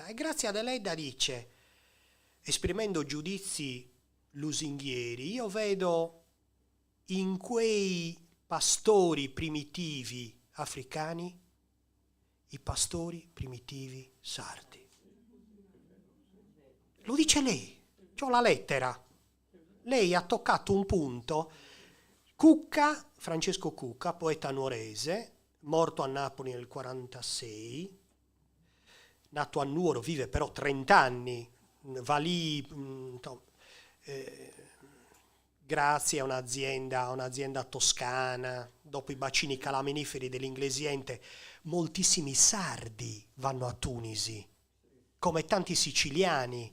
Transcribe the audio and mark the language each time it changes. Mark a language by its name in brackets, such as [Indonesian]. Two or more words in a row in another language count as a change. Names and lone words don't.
[Italian] E grazie a Deledda dice, esprimendo giudizi lusinghieri, io vedo in quei pastori primitivi africani i pastori primitivi sardi. Lo dice lei, c'ho la lettera. Lei ha toccato un punto. Cucca, Francesco Cucca, poeta nuorese, morto a Napoli nel 1946, nato a Nuoro, vive però 30 anni, va lì, grazie a un'azienda toscana, dopo i bacini calaminiferi dell'Inglesiente, moltissimi sardi vanno a Tunisi, come tanti siciliani.